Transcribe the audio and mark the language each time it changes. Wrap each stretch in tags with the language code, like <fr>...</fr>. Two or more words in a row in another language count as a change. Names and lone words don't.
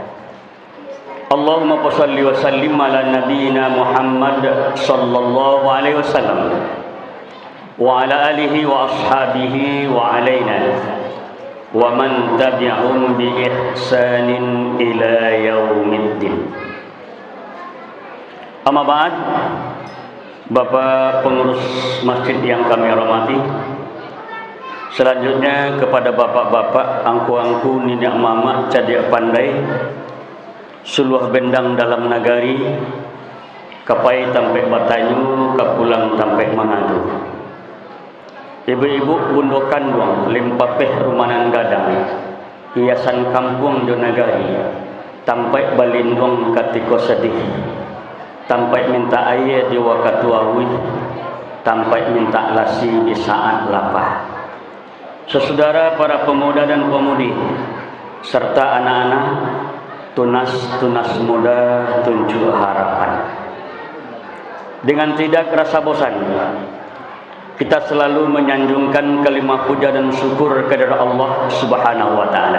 <ar>اللهم صل وسلم على نبينا محمد صلى الله عليه وسلم وعلى آله وأصحابه وعلينا ومن تبعهم بإحسان إلى يوم الدين. أما بعد.</ar> <id>Bapak pengurus masjid yang kami hormati, selanjutnya kepada bapak-bapak, angku-angku, ninak mama,</id> <min>cadik pandai, suluh bendang dalam nagari, kapai tampai Batanyu, kapulang tampai Manado, ibu-ibu bundokan duang, limpapeh rumanan gadang, hiasan kampung do nagari, tampai balindung katiko sedih, tampai minta air di wakatuawi, tampai minta lasi di saat lapar.</min> <id>Saudara para pemuda dan pemudi serta anak-anak, tunas muda tunjuk harapan. Dengan tidak rasa bosan, kita selalu menyanjungkan kalimat puja dan syukur kepada Allah</id> <ar>سبحانه وتعالى.</ar>